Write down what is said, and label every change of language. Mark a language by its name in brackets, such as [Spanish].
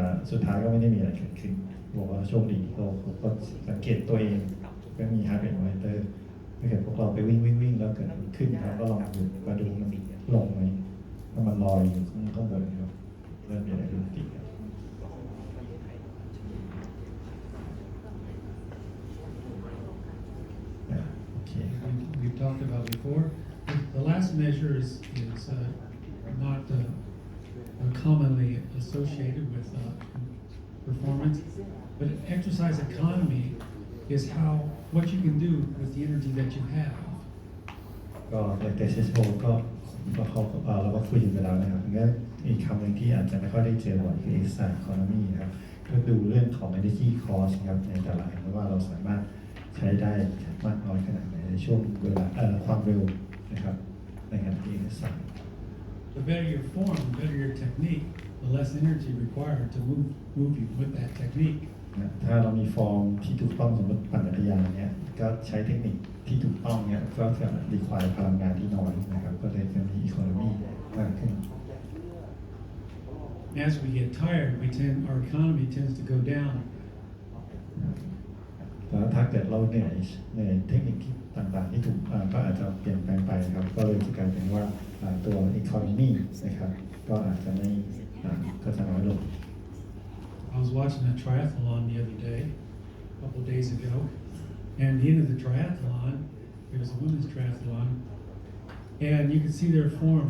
[Thai] สุดท้ายก็ไม่ได้มีอะไรเกิดขึ้นบอกว่าโชคดีเขาก็สังเกตตัวเองก็มี heart rate monitor ถ้าเกิดพวกเราไปวิ่งแล้วเกิดมันขึ้นครับก็ลองดูมาดูมันลงไหมถ้ามันลอยอยู่ข้างบนครับเริ่มมีอะไรผิดปกติครับ Okay. [English] We've talked about before. The last measure is not commonly associated with performance, but exercise economy is what you can do with the energy that you have. [Thai] ก็ในเซสโชก็เราก็คุยกันไปแล้วนะครับงั้นอีกคำหนึ่งที่อาจจะไม่ค่อยได้เจอบ่อยคือ exercise economy นะครับก็ดูเรื่องของ energy cost ครับในแต่ละแห่งว่าเราสามารถใช้ได้มากน้อยขนาดไหนในช่วงเวลาความเร็วนะครับในการที่ exercise. [English] The better your form, the better your technique, the less energy required to move you with that technique. [Thai] ถ้าเรามีฟอร์มที่ถูกต้องสมมติปั่นจักรยานเนี่ยก็ใช้เทคนิคที่ถูกต้องเนี่ยก็จะรีควายพลังงานที่น้อยนะครับก็เลยจะมีอีโคโนมีมากขึ้น [English] As we get tired, our economy tends to go down. [Thai] แล้วถ้าเกิดเราเหนื่อยเทคนิคต่างๆที่ถูกก็อาจจะเปลี่ยนแปลงไปครับก็เลยจะกลายเป็นว่าตัวอีโคโนมีนะครับก็อาจจะไม่ก็จะน้อยลง [English] I was watching a triathlon the other day, a couple of days ago, and at the end of the triathlon, it was a women's triathlon, and you could see their form.